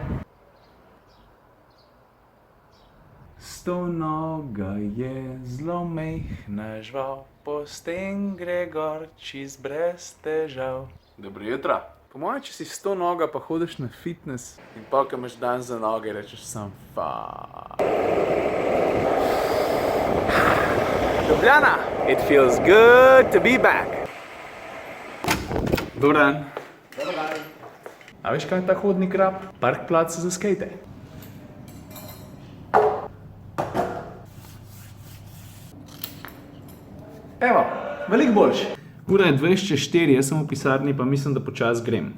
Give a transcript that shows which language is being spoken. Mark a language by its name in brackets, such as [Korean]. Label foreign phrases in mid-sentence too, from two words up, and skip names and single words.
[Slovenian] Stonoga je zelo mehna žval, po sten gre gor čist brez težav. Dobro jutro. Po mojem, če si 100 noga pa hodiš na fitness in pa, ko imaš dan za noge, rečeš sam fuck. Ljubljana! [English] It feels good to be back. [Croatian] Dobar dan. Dobar dan. [Slovenian] A veš, kaj je ta hodnik rab? Parkplac za skejte. Evo, veliko boljš. Ura je 24, jaz sem v pisarni, pa mislim, da počas grem.